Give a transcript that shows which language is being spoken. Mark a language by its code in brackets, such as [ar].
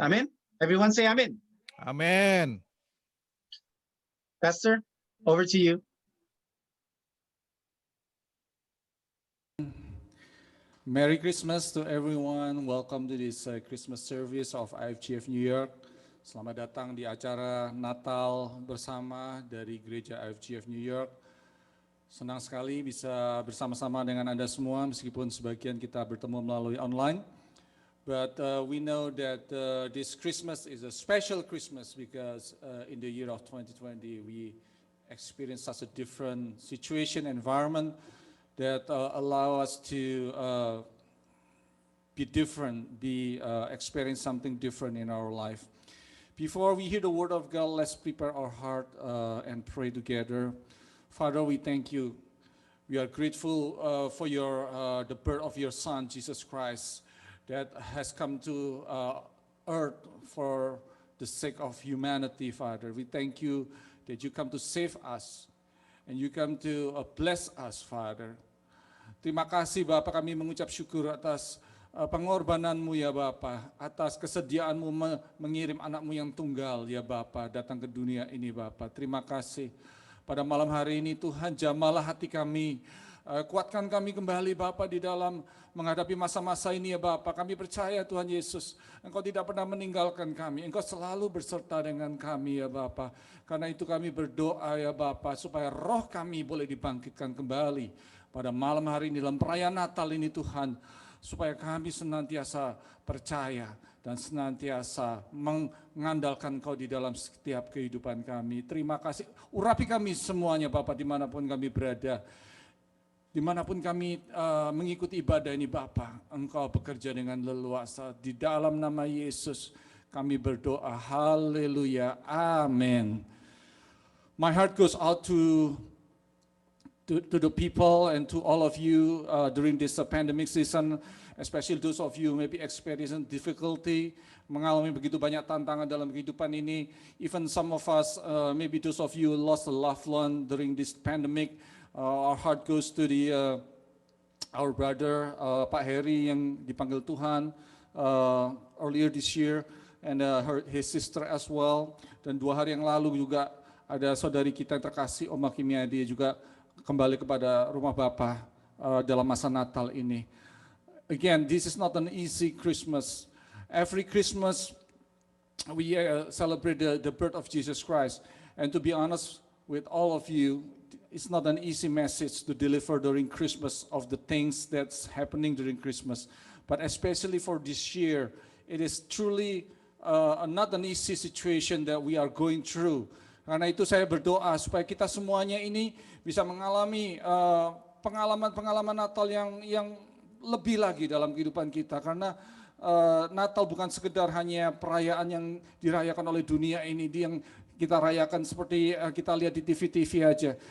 [en] Amen. Everyone say amen. Amen. Pastor, over to you. Merry Christmas to everyone. Welcome to this Christmas service of IFGF New York. [id] Selamat datang di acara Natal bersama dari Gereja IFGF New York. Senang sekali bisa bersama-sama dengan Anda semua meskipun sebagian kita bertemu melalui online. [en] But we know that this Christmas is a special Christmas because in the year of 2020 we experienced such a different situation, environment that allow us to be different, experience something different in our life. Before we hear the word of God, let's prepare our heart and pray together. Father, we thank you. We are grateful for the birth of your Son, Jesus Christ, that has come to earth for the sake of humanity, Father. We thank you that you come to save us and you come to bless us, Father. [id] Terima kasih Bapak, kami mengucap syukur atas pengorbananmu ya Bapak, atas kesediaanmu mengirim anakmu yang tunggal ya Bapak datang ke dunia ini Bapak. Terima kasih. Pada malam hari ini Tuhan jamalah hati kami, kuatkan kami kembali Bapak di dalam menghadapi masa-masa ini ya Bapak. Kami percaya Tuhan Yesus, Engkau tidak pernah meninggalkan kami, Engkau selalu berserta dengan kami ya Bapak. Karena itu kami berdoa ya Bapak supaya roh kami boleh dibangkitkan kembali pada malam hari ini dalam perayaan Natal ini Tuhan, supaya kami senantiasa percaya dan senantiasa mengandalkan Kau di dalam setiap kehidupan kami. Terima kasih, urapi kami semuanya Bapak dimanapun kami berada, dimanapun kami mengikuti ibadah ini Bapak, Engkau bekerja dengan leluasa. Di dalam nama Yesus kami berdoa, haleluya, amin. [en] My heart goes out to the people and to all of you during this pandemic season, especially those of you maybe experiencing difficulty, [id] mengalami begitu banyak tantangan dalam kehidupan ini. [en] Even some of us, maybe those of you lost a loved one during this pandemic. Our heart goes to the our brother Pak Heri [id] yang dipanggil Tuhan [en] earlier this year, and his sister as well. [id] Dan 2 hari yang lalu juga ada saudari kita yang terkasih, Oma Kimia, dia juga kembali kepada rumah Bapa dalam masa Natal ini. Again, this is not an easy Christmas. Every Christmas we celebrate the birth of Jesus Christ. And to be honest with all of you, it's not an easy message to deliver during Christmas of the things that's happening during Christmas. But especially for this year, it is truly not an easy situation that we are going through. Karena itu saya berdoa supaya kita semuanya ini bisa mengalami pengalaman-pengalaman Natal yang lebih lagi dalam kehidupan kita. Karena Natal bukan sekedar hanya perayaan yang dirayakan oleh dunia ini, yang kita rayakan seperti kita lihat di TV-TV aja.